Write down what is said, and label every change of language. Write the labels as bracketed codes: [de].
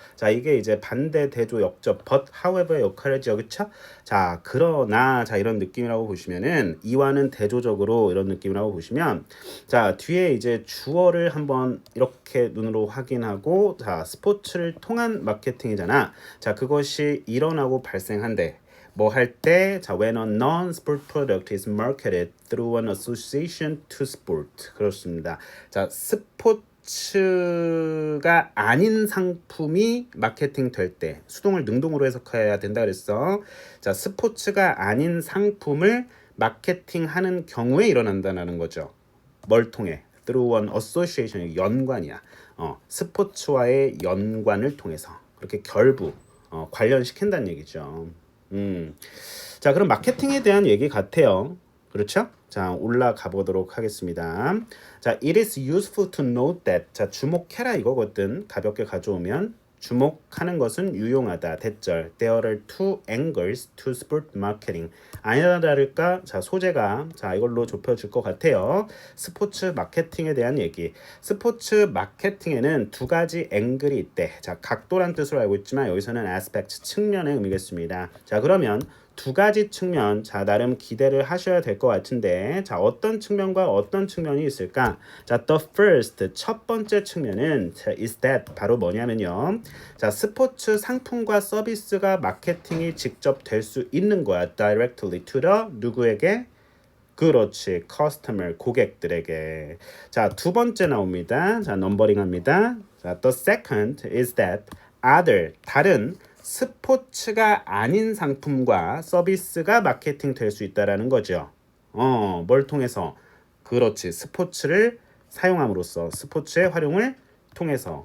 [ko] 자 이게 이제 반대 대조 역접 but however 역할이죠. 그쵸? 자 그러나 자 이런 느낌이라고 보시면은 이와는 대조적으로 이런 느낌이라고 보시면 자 뒤에 이제 주어를 한번 이렇게 눈으로 확인하고 자 스포츠를 통한 마케팅이잖아. 자 그것이 일어나고 발생한대. 뭐 할 때, 자, [en] when a non-sport product is marketed through an association to sport. [ko] 그렇습니다. 자, 스포츠가 아닌 상품이 마케팅 될 때, 수동을 능동으로 해석해야 된다 그랬어. 자, 스포츠가 아닌 상품을 마케팅하는 경우에 일어난다는 거죠. 뭘 통해? [en] through an association, [ko] 연관이야. 스포츠와의 연관을 통해서. 그렇게 결부, 관련시킨다는 얘기죠. 자 그럼 마케팅에 대한 얘기 같아요. 그렇죠? 자 올라가 보도록 하겠습니다. [en] 자 it is useful to note that 자 [ko] 주목해라 이거거든. 가볍게 가져오면 주목하는 것은 유용하다. 대절 [en] there are two angles to sport marketing. [ko] 아니나 다를까 자 소재가 자 이걸로 좁혀질 것 같아요. 스포츠 마케팅에 대한 얘기. 스포츠 마케팅에는 두 가지 앵글이 있대. 자 각도란 뜻으로 알고 있지만 여기서는 aspect 측면의 의미겠습니다. 자 그러면 두 가지 측면 자 나름 기대를 하셔야 될 것 같은데 자 어떤 측면과 어떤 측면이 있을까? 자 the first 첫 번째 측면은 자, is that 바로 뭐냐면요. 자 스포츠 상품과 서비스가 마케팅이 직접 될 수 있는 거야. [en] directly to the [ko] 누구에게? 그렇지 customer 고객들에게. 자 두 번째 나옵니다. 자 넘버링합니다. 자 [en] the second is that other [ko] 다른 스포츠가 아닌 상품과 서비스가 마케팅 될 수 있다라는 거죠. 뭘 통해서? 그렇지. 스포츠를 사용함으로써 스포츠의 활용을 통해서.